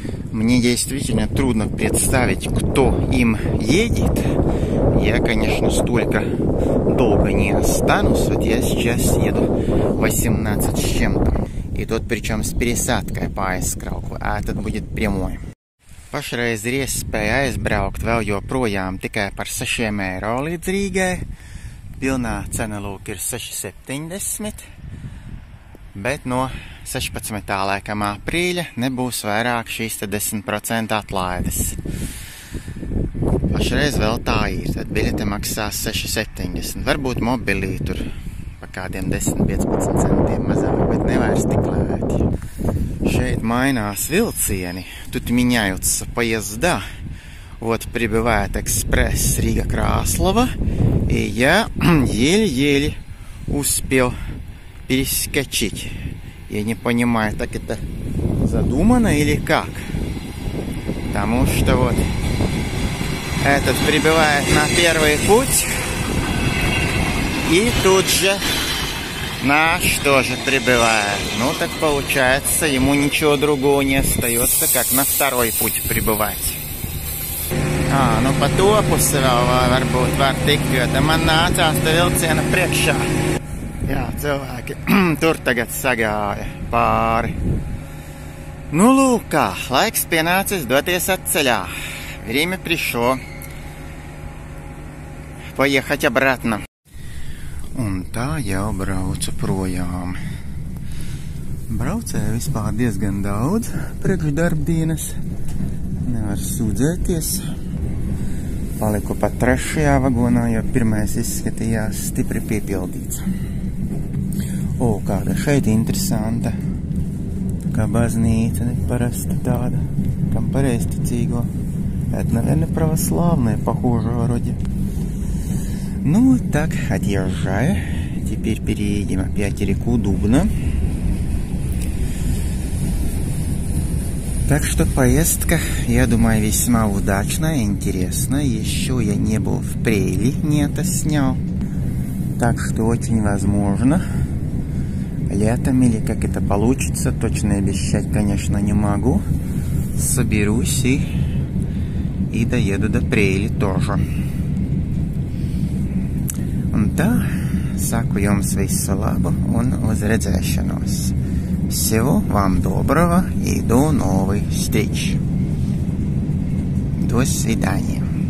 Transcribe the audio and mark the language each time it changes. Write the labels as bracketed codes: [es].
[ru] Мне действительно трудно представить, кто им едет. Я, конечно, столько долго не останусь. Вот я сейчас еду 18 с чем-то. И тут причем с пересадкой по aizkraukli, [lv] tad [ru] будет прямой. [lv] Pašreiz ir iespēja aizbraukt vēl joprojām tikai par 6 eiro līdz Rīgai. Pilnā cena lūk ir 6,70, bet no 16. laikam aprīļa nebūs vairāk šīs 10% atlaides. Pašreiz vēl tā ir. Tad biļete maksā 6,70. Varbūt mobilī tur pa kādiem 10-15 centiem mazāk, bet nevairs tik lēti. [ru] Шесть [lv] mainās vilcieni. [ru] Тут меняются поезда. Вот прибывает экспресс Рига-Краслова. И я еле-еле успел перескочить. Я не понимаю, так это задумано или как. Потому что вот этот прибывает на первый путь. И тут же наш тоже прибывает. Ну так получается, ему ничего другого не остается, как на второй путь прибывать. [lv] Nu pa to pusi vēl varbūt var tikt, jo te man nācās te vilciena priekšā. Jā, cilvēki tur tagad sagāja pāri. Nu, lūk kā, laiks pienācis doties atceļā. [ru] Время пришло поехать обратно. [lv] Un tā jau braucu projām. Braucēju vispār diezgan daudz priekš darbdienas. Nevar sūdzēties. Paliku pat 3. vagonā, jo pirmais izskatījās stipri piepildīts. O, kāda šeit interesanta. Kā baznīca, neparasta tāda, kam pareizticīgo. [ru] Это, наверное, православная, похоже, вроде. Ну, так, отъезжаю. Теперь переедем опять реку Дубна. Так что поездка, я думаю, весьма удачная и интересная. Еще я не был в Прейли, не это снял. Так что очень возможно, летом или как это получится, точно обещать, конечно, не могу. Соберусь и доеду до Prēļi тоже. [lv] Un tā, saku jums visu labu un uz redzēšanos. [ru] Всего вам доброго и до новых встреч. До свидания.